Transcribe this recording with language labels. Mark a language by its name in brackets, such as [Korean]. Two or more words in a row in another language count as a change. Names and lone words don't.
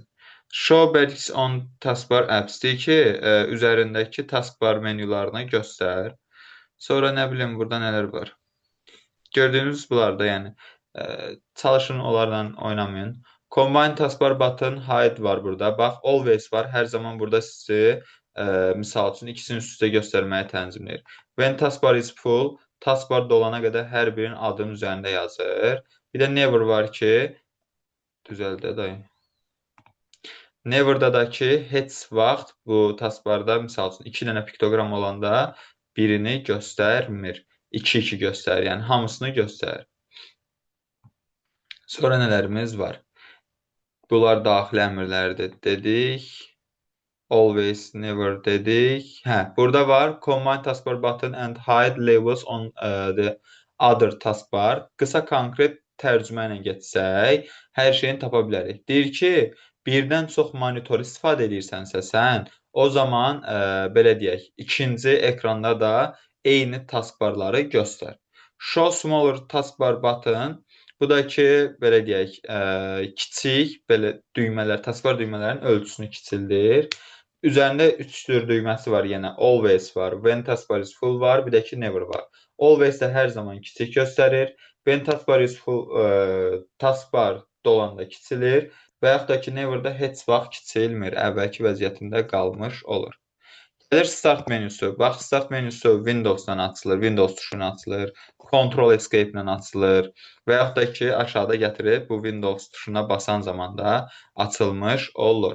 [English] Show Basics on Taskbar Apps [Azerbaijani] deyir ki, üzərindəki taskbar menyularını göstər. Sonra nə bilim, burada nələr var. Gördüyünüz bunlarda, yəni çalışın, onlarla oynamayın. [English] Combine Taskbar Button Hide [Azerbaijani] var burada. Bax, Always var. Hər zaman burada sizi misal üçün ikisini üst-üstə göstərməyə tənzimləyir. [English] When Taskbar is full, [Azerbaijani] taskbar dolana qədər hər birinin adının üzərində yazır. Bir də Never var ki, düzəldə dayı. Never'da da ki, heç vaxt bu taskbarda misal üçün 2 dənə piktoqram olanda birini göstərmir. 2-2 göstərir, yəni hamısını göstərir. Sonra nələrimiz var? Bunlar daxili əmrlərdir dedik. [English] Always, never [Azerbaijani] dedik. Burada var. [English] Combine taskbar button and hide labels on the other taskbar. [Azerbaijani] Qısa konkret tərcümə ilə getsək, hər şeyini tapa bilərik. Deyir ki, birdən çox monitor istifadə edirsənsə sən, o zaman belə deyək, ikinci ekranda da eyni taskbarları göstər. [English] Show smaller taskbar button. [Azerbaijani] Bu da ki, belə deyək, kiçik belə düymələr, taskbar düymələrinin ölçüsünü kiçildir. Üzərində 3 tür düyməsi var yenə. Always var, [English] when taskbar is full [Azerbaijani] var, bir də ki, never var. Always də hər zaman kiçik göstərir. [English] When taskbar is full, [Azerbaijani] taskbar dolanda kiçilir və yaxud da ki, never da heç vaxt kiçilmir, əvvəlki vəziyyətində qalmış olur. Gəlir Start menüsü. Bax, Start menüsü Windows-dan açılır, Windows tuşuna açılır, Ctrl Escape ilə açılır və yaxud da ki, aşağıda gətirib bu Windows tuşuna basan zamanda açılmış olur.